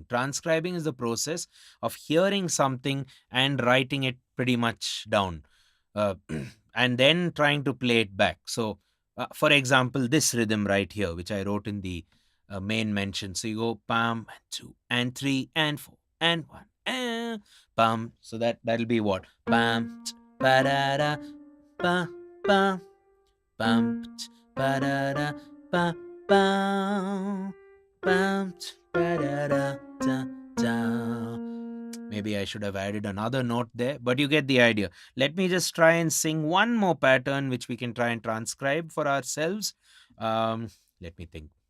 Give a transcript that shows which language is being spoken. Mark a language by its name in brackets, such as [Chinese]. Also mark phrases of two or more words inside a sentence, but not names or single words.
[English] Transcribing is the process of hearing something and writing it pretty much down, and then trying to play it back. So, for example, this rhythm right here, which I wrote in the main mention. So you go pam, 2 and 3 and 4 and 1 and pam. So that'll be what? Pam, ba da da, pa pam, pam, ba da da, pa pam, pam, ba da da, da da. Maybe I should have added another note there, but you get the idea. Let me just try and sing one more pattern which we can try and transcribe for ourselves. Let me think.